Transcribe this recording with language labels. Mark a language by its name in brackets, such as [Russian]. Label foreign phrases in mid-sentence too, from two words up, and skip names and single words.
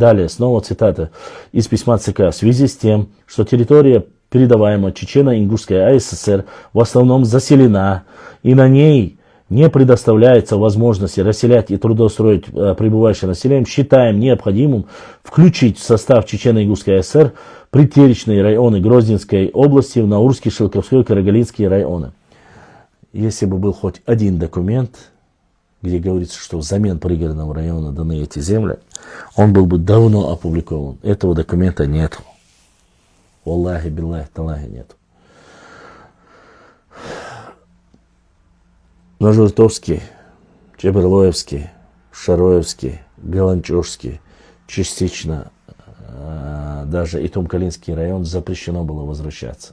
[Russian] Далее, снова цитата из письма ЦК. В связи с тем, что территория, передаваемая Чечено-Ингушской АССР, в основном заселена, и на ней не предоставляется возможности расселять и трудоустроить прибывающее население, считаем необходимым включить в состав Чечено-Ингушской АССР притеречные районы Грозненской области, Наурский, Шелковской, Карагалинские районы. Если бы был хоть один документ, где говорится, что взамен пригородного района даны эти земли, он был бы давно опубликован. Этого документа нет. [Arabic] والله بالله تالله нет. [Russian] Ножуртовский, Чеберлоевский, Шароевский, Галанчожский, частично даже и Тумкалинский район запрещено было возвращаться.